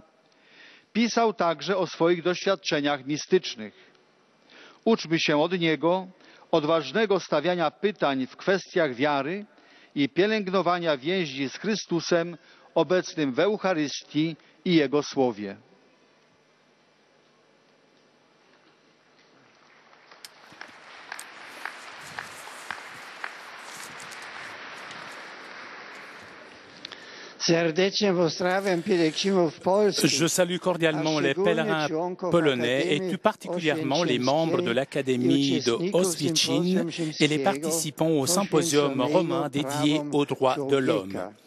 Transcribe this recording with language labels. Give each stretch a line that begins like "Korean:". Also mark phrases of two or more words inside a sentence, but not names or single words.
Polish: Pisał także o swoich doświadczeniach mistycznych. Uczmy się od niego odważnego stawiania pytań w kwestiach wiary i pielęgnowania więzi z Chrystusem obecnym w Eucharystii i Jego Słowie.
French: Je salue cordialement les pèlerins polonais et plus particulièrement les membres de l'Académie de Oświęcim et les participants au symposium romain dédié aux droits de l'homme.